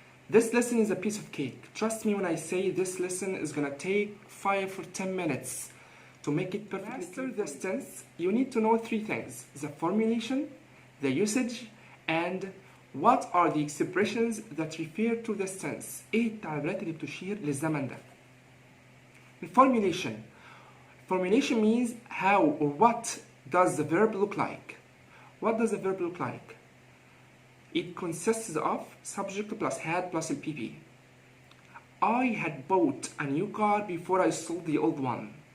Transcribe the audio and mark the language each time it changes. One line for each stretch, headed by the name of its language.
English: This lesson is a piece of cake. Trust me when I say this lesson is gonna take 5 or 10 minutes to make it perfectly. To master this tense, you need to know 3 things: the formulation, the usage, and what are the expressions that refer to this tense.
Arabic: ايه التعبيرات اللي بتشير للزمن ده؟
English: Formulation. Formulation means how or what does the verb look like. What does the verb look like? It consists of subject plus had plus PP. I had bought a new car before I sold the old one.